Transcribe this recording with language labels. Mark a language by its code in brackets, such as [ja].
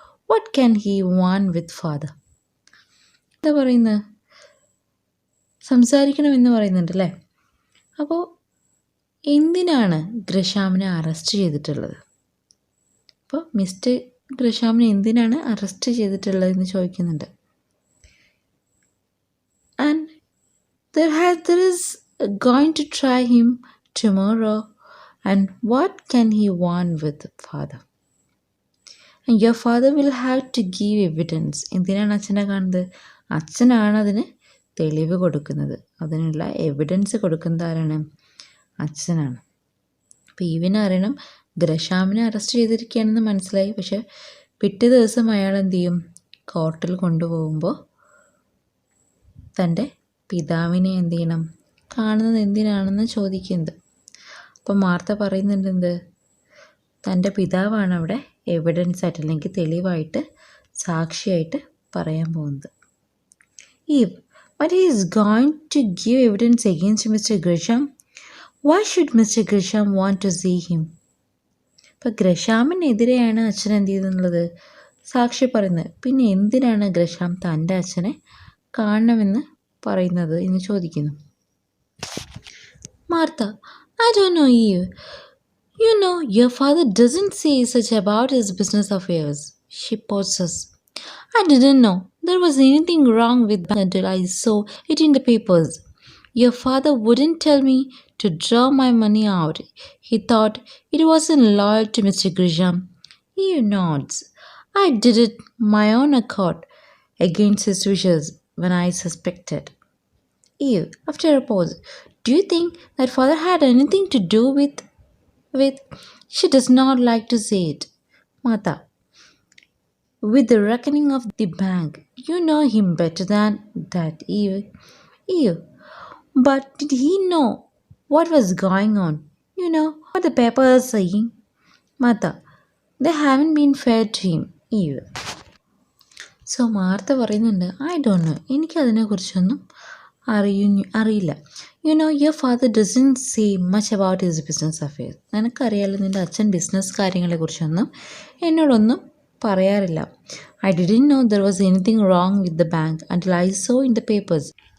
[en] What can he want with father? [ml] എന്താ പറയുന്നത്, സംസാരിക്കണമെന്ന് പറയുന്നുണ്ട് അല്ലേ. അപ്പോൾ എന്തിനാണ് ഗ്രഷാമിനെ അറസ്റ്റ് ചെയ്തിട്ടുള്ളത്? അപ്പോൾ മിസ്റ്റർ ഗ്രഷാമിനെ എന്തിനാണ് അറസ്റ്റ് ചെയ്തിട്ടുള്ളതെന്ന് ചോദിക്കുന്നുണ്ട്. [en] And there is going to try him tomorrow, and what can he want with father? And your father will have to give evidence. [ml] എന്തിനാണ് അച്ഛനെ കാണുന്നത്? അച്ഛനാണ് അതിന് തെളിവ് കൊടുക്കുന്നത്, അതിനുള്ള എവിഡൻസ് കൊടുക്കുന്നത് ആരാണ്? അച്ഛനാണ്. അപ്പോൾ ഇവനറിയണം ഗ്രഷാമിനെ അറസ്റ്റ് ചെയ്തിരിക്കുകയാണെന്ന് മനസ്സിലായി, പക്ഷെ പിറ്റേ ദിവസം അയാൾ എന്ത് ചെയ്യും, കോർട്ടിൽ കൊണ്ടുപോകുമ്പോൾ തൻ്റെ പിതാവിനെ എന്ത് ചെയ്യണം, കാണുന്നത് എന്തിനാണെന്ന് ചോദിക്കുന്നത്. അപ്പോൾ മാർത്ത പറയുന്നുണ്ട് എന്ത്, തൻ്റെ പിതാവാണ് അവിടെ എവിഡൻസ് ആയിട്ട് അല്ലെങ്കിൽ തെളിവായിട്ട് സാക്ഷിയായിട്ട് പറയാൻ പോകുന്നത്. [en] Eve, but he is going to give evidence against Mr. Grisham. Why should Mr. Grisham want to see him? ഇപ്പം ഗ്രഷാമിനെതിരെയാണ് അച്ഛൻ എന്ത് ചെയ്തെന്നുള്ളത് സാക്ഷി പറയുന്നത്, പിന്നെ എന്തിനാണ് ഗ്രഷാം തൻ്റെ അച്ഛനെ കാണണമെന്ന് പറയുന്നത് എന്ന് ചോദിക്കുന്നു. Martha, I don't know Eve. You know, your father doesn't say such about his business affairs. She pauses. I didn't know there was anything wrong with that until I saw it in the papers. Your father wouldn't tell me to draw my money out. He thought it wasn't loyal to Mr. Grisham. Eve nods. I did it my own accord, against his wishes, when I suspected. Eve, after a pause, do you think that father had anything to do with? She does not like to say it. Mata, with the reckoning of the bank. You know him better than that, Eve. Eve, but did he know what was going on? You know what the paper is saying? Mata, they haven't been fair to him, Eve. [ml] So Martha പറയുന്നുണ്ട്, [en] I don't know, [ml] എനിക്കതിനെക്കുറിച്ചൊന്നും അറിയില്ല. [en] You know your father doesn't say much about his business affairs. [ml] നിനക്കറിയാലോ നിൻ്റെ അച്ഛൻ business കാര്യങ്ങളെക്കുറിച്ചൊന്നും എന്നോടൊന്നും പറയാറില്ല. [en] I didn't know there was anything wrong with the bank until I saw in the papers.